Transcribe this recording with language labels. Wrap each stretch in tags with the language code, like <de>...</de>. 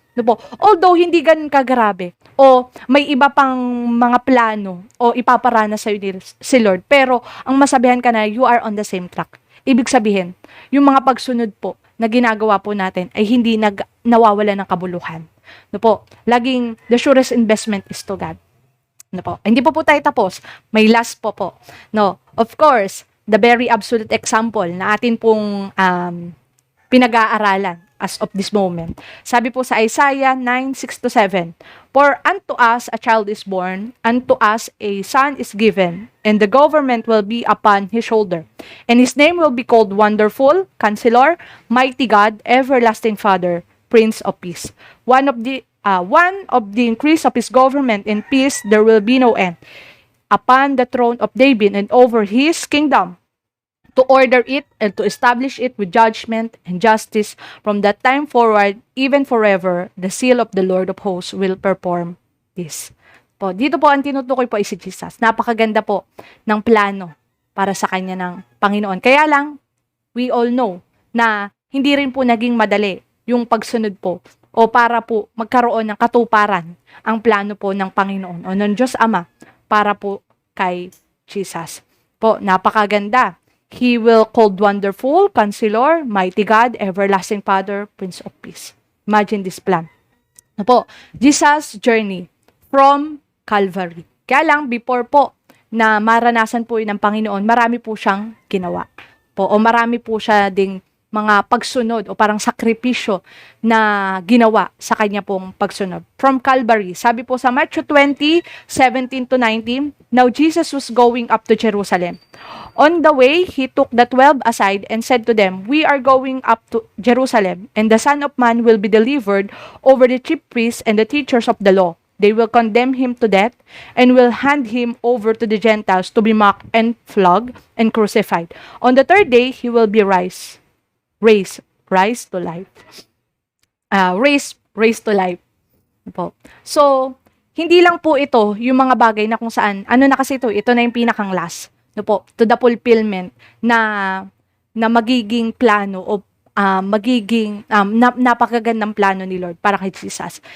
<tl>No po, although hindi ganun kagrabe, o may iba pang mga plano, o ipaparana sa'yo si Lord, pero ang masabihan ka na, you are on the same track. Ibig sabihin, yung mga pagsunod po na ginagawa po natin ay hindi nawawala ng kabuluhan. No po, laging the surest investment is to God. No po, hindi po tayo tapos. May last po.</tl> <en>No, of course, the very absolute example na atin pong pinag-aaralan as of this moment. Sabi po sa Isaiah 9:6-7, "For unto us a child is born, unto us a son is given, and the government will be upon his shoulder. And his name will be called Wonderful, Counselor, Mighty God, Everlasting Father, Prince of Peace. One of the increase of his government and peace there will be no end. Upon the throne of David and over his kingdom, to order it and to establish it with judgment and justice from that time forward, even forever, the seal of the Lord of hosts will perform this."</en> <tl>Po, dito po ang tinutukoy po ay si Jesus. Napakaganda po ng plano para sa kanya ng Panginoon. Kaya lang, we all know na hindi rin po naging madali yung pagsunod po o para po magkaroon ng katuparan ang plano po ng Panginoon o ng Diyos Ama para po kay Jesus. Po, napakaganda.</tl> <en>He will called Wonderful, Counselor, Mighty God, Everlasting Father, Prince of Peace. Imagine this plan. Ano po, Jesus' journey from Calvary.</en> <tl>Kaya lang, before po na maranasan po yun ng Panginoon, marami po siyang ginawa. Po, o marami po siya ding mga pagsunod o parang sakripisyo na ginawa sa kanya pong pagsunod.</tl> <en>From Calvary, sabi po sa Matthew 20:17-19, "Now Jesus was going up to Jerusalem. On the way, he took the 12 aside and said to them, 'We are going up to Jerusalem, and the Son of Man will be delivered over the chief priests and the teachers of the law. They will condemn him to death and will hand him over to the Gentiles to be mocked and flogged and crucified. On the third day, he will be raised to life.'" Raised to life. Po.</en> <tl>So, hindi lang po ito yung mga bagay na kung saan, ano na kasi ito na yung pinakang last. No po, to the fulfillment na magiging plano o magiging napakagandang plano ni Lord para kay Jesus.</tl>